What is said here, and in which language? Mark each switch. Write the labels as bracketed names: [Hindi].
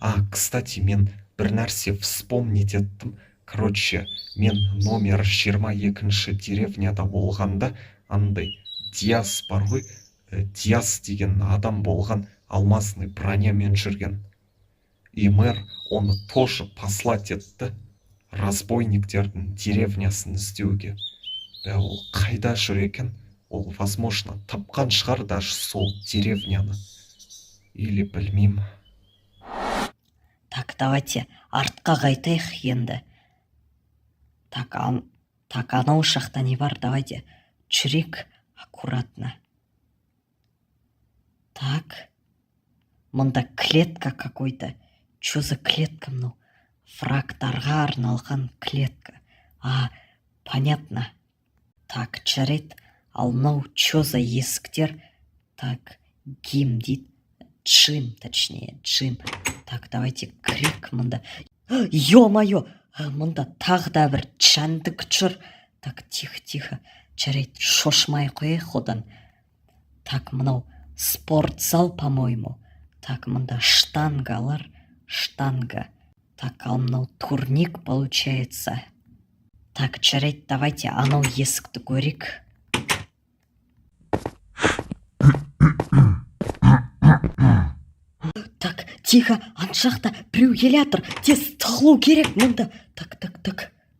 [Russian] Кстати, [Kazakh] мен бір нәрсе [Russian] вспомнить [Kazakh] еттім. [Russian] Короче, [Kazakh] мен номер 22-ші деревняда болғанда, андай Диас бар ғой, Диас деген адам болған, [Russian] алмазный [Kazakh] бронямен жүрген. [Russian] И мэр [Kazakh] оны [Russian] тоже послать [Kazakh] етті, разбойниктердің деревнясын іздеуге. Ол қайда жүр екен? Ол, [Russian] возможно, [Kazakh] тапқан шығар [Russian] даже [Kazakh] сол деревняны. [Russian] Или [Kazakh] білмеймін. [Russian] Так, давайте [Kazakh] артқа қайтайық енді. [Russian] Так, [Kazakh] анау жақта не бар? [Russian] Давайте [Kazakh] жүрейік [Russian] аккуратно. Так, [Kazakh] мұнда [Russian] клетка какой-то. Чё за клетка [Kazakh] мынау? Врагтарға арналған клетка. [Russian] Понятно. [Kazakh] Так, жарайды. Ал мынау чё за есіктер? [Russian] Так, [Kazakh] гим дейді. Джим, [Russian] точнее, [Kazakh] Джим. [Russian] Так, давайте крик [Kazakh] мұнда. [Russian] Ё-моё, [Kazakh] мұнда тағы да бір жәндік жүр. [Russian] Так, тихо. [Kazakh] Жарайды, шошмай қойайық одан. [Russian] Так, [Kazakh] мынау [Russian] спортзал, по-моему. Так, [Kazakh] мұнда штангалар. Штанга. [Russian] Так, [Kazakh] ал мынау [Russian] турник получается. Так, [Kazakh] жарайды, [Russian] давайте [Kazakh] анау есікті көрейік. [Russian] Так, тихо, [Kazakh] ан жақта біреу келе жатыр. Тез тығылу керек мұнда. [Russian] Так.